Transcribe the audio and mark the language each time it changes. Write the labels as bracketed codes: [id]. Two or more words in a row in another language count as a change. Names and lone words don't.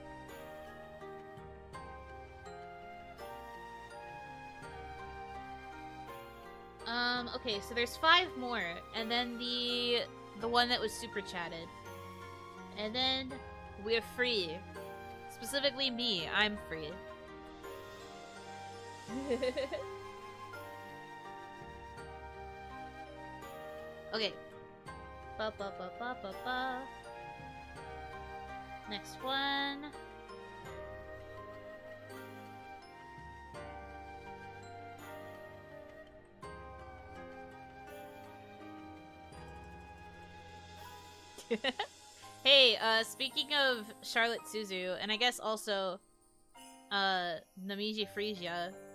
[en] Okay, so there's 5 more, and then the one that was super chatted. And then we're free. Specifically me, I'm free. Okay. Ba ba ba ba ba ba. Next one. Hey, speaking of Charlotte Suzu, and I guess also, Namiji Frisia.